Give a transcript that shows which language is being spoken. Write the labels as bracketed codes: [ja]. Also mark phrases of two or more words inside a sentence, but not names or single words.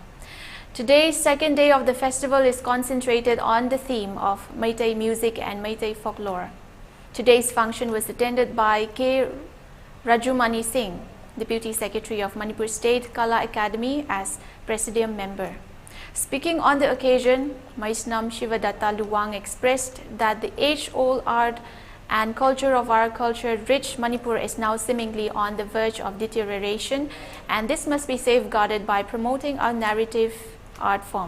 [en] Today's second day of the festival is concentrated on the theme of Meitei music and Meitei folklore. Today's function was attended by K. Rajumani Singh, Deputy Secretary of Manipur State Kala Academy, as Presidium member. Speaking on the occasion, Maisnam Shivadatta Luwang expressed that the age-old art and culture of our culture-rich Manipur is now seemingly on the verge of deterioration, and this must be safeguarded by promoting our narrative art form.